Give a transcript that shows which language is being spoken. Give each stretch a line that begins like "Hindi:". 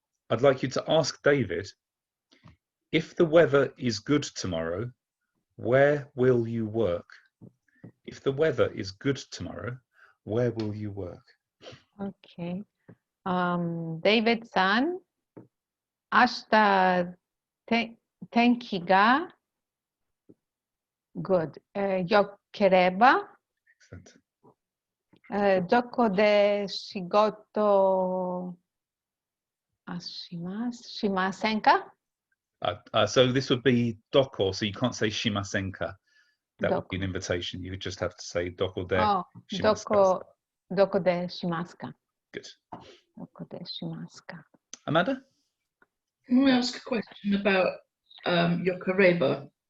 English: I'd like you to ask David, if the weather is good tomorrow, where will you work? If the weather is good tomorrow, where will you work? Okay.
Japanese: David-san, 明日天気が
English: good.
Japanese: 良ければ どこで仕事しませんか?
English: So this would be doko, so you can't say shimasenka. That would be an invitation. You would just have to say
Japanese: doko de shimasu. Doko de shimasu ka?
English: Good.
Japanese: Doko de shimasu ka?
English: Amanda? Can I ask a question about yokoreba?